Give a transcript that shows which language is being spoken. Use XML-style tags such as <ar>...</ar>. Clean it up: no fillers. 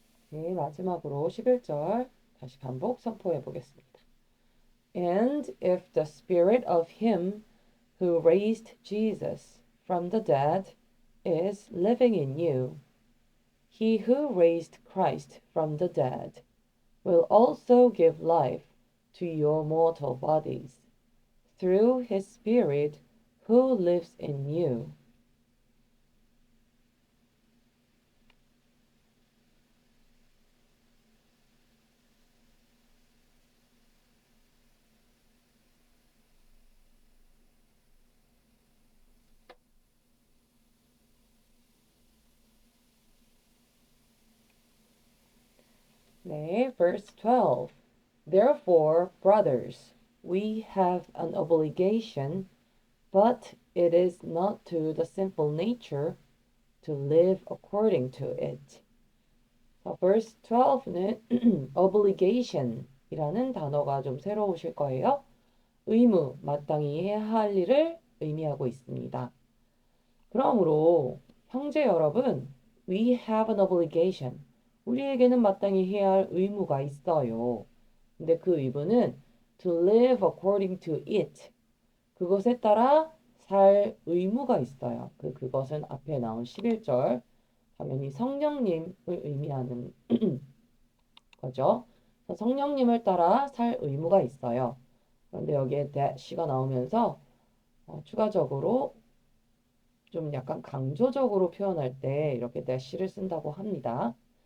<ko>네, 마지막으로 11절 다시 반복 선포해 보겠습니다.</ko> <en>And if the spirit of him who raised Jesus from the dead is living in you, he who raised Christ from the dead will also give life to your mortal bodies through his spirit who lives in you. 네, verse 12. Therefore, brothers, we have an obligation, but it is not to the sinful nature to live according to it.</en> <ko>verse 12는 obligation이라는 단어가 좀 새로우실 거예요. 의무, 마땅히 해야 할 일을 의미하고 있습니다. 그러므로 형제 여러분,</ko> <en>we have an obligation.</en> <ko>우리에게는 마땅히 해야 할 의무가 있어요. 근데 그 의무는</ko> <en>to live according to it.</en> <ko>그것에 따라 살 의무가 있어요. 그것은 앞에 나온 11절 당연히 성령님을 의미하는 거죠. 성령님을 따라 살 의무가 있어요. 그런데 여기에 that가 나오면서 추가적으로 좀 약간 강조적으로 표현할 때 이렇게 that를 쓴다고 합니다.</ko>